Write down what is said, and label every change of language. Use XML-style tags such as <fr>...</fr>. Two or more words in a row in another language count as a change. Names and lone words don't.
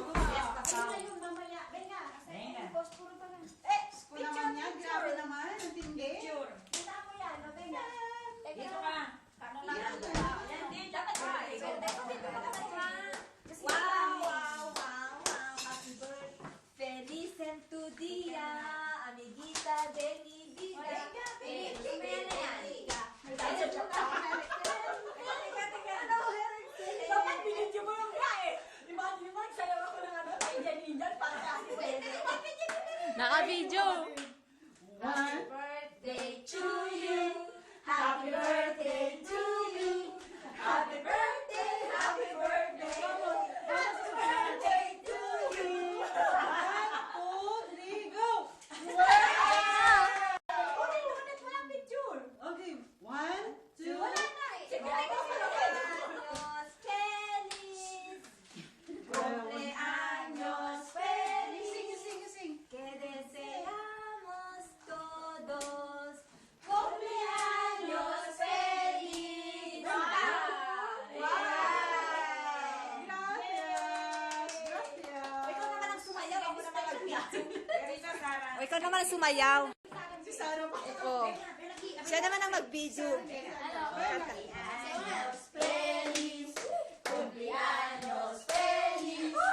<tl>Mamaya, venga. Post puro pa lang. ko naman yan. Grabe naman. Ang tindi. Kita mo yan, no, venga. Dito ka. Yan din, dapat ka.</tl> <en>Wow. Happy birthday.</en> <es>Feliz en tu día, amiguita de mi vida.</es> <tl>Dapat binidyo mo yung kaya eh. Imagine mo, sayaw ako ng ano, kay Janine para kasi pwede. Naka-video.</tl> <en>Happy birthday to you. Happy birthday to you. Happy birthday, happy birthday. Happy birthday to you. 1, 2, 3, go!</en> <tl>Okay, lunat mo lang picture. Okay. 1, 2, Wala na eh. Sige,</tl> <es>Cumpleaños feliz. Cumpleaños feliz.</es> <en>sing.</en> <es>Que deseamos todos. Cumpleaños feliz. Gracias.</es> <tl>Ikaw naman ang sumayaw. Ako naman ang Risa, Sara. O, ikaw naman ang sumayaw. Si Sarah pa. Oo. Siya naman ang mag-video.</tl> <es>feliz. Cumpleaños feliz.</es>